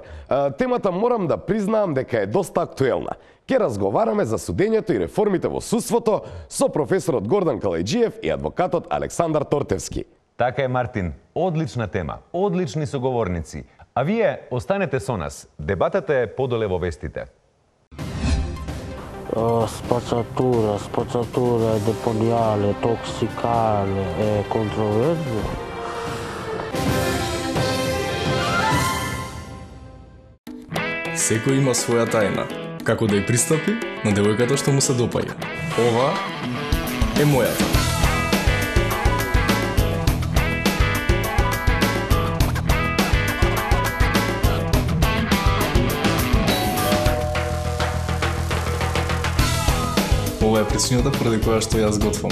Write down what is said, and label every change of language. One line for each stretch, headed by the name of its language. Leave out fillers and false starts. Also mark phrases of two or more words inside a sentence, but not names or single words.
Macedonian: Темата морам да признаам дека е доста актуелна. Ке разговараме за судењето и реформите во судството со професорот Гордан Калајджиев и адвокатот Александар Тортевски. Така е, Мартин. Одлична тема, одлични соговорници. А вие останете со нас. Дебатата е подоле во вестите.
Italian: Spazzatura deponiale, tossicale e controverso.
Macedonian: Секој има своја тајна, како да ја пристапи на девојката што му се допаѓа. Ова е мојата. Ова е причината поради која што јас готвам.